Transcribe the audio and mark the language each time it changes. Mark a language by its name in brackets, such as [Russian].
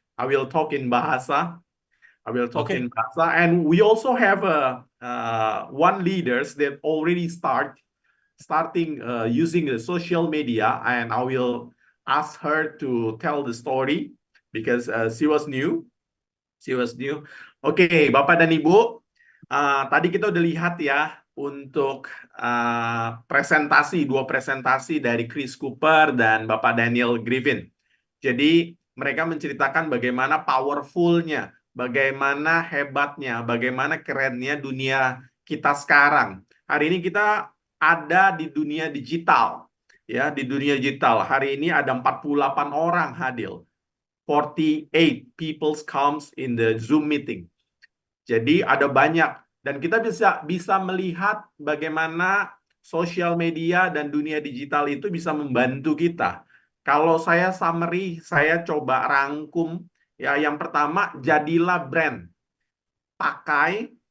[English] I will talk in Bahasa. And we also have one leaders that already starting using the social media, and I will ask her to tell the story because she was new. [Indonesian] Oke, Bapak dan Ibu, tadi kita udah lihat ya untuk dua presentasi dari Chris Cooper dan Bapak Daniel Griffin. Jadi mereka menceritakan bagaimana powerfulnya, bagaimana hebatnya, bagaimana kerennya dunia kita sekarang. Hari ini kita ada di dunia digital. Ya, di dunia digital. Hari ini ada 48 orang hadir. [English] 48 people comes in the Zoom meeting. [Indonesian] Jadi ada banyak, dan kita bisa melihat bagaimana sosial media dan dunia digital itu bisa membantu kita. Kalau saya summary, saya coba rangkum ya. Yang pertama, jadilah brand. Pakai